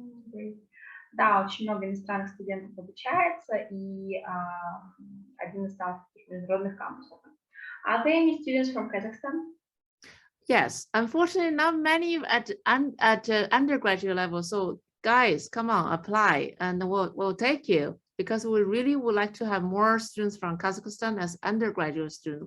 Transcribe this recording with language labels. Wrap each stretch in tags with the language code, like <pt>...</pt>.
<en>Great.</en> <ru>Да, очень много иностранных студентов обучается, и один из самых международных кампусов.</ru> <en>Are there any students from Kazakhstan? Yes, unfortunately, not many at undergraduate level. So guys, come on, apply, and we'll take you, because we really would like to have more students from Kazakhstan as undergraduate students.</en>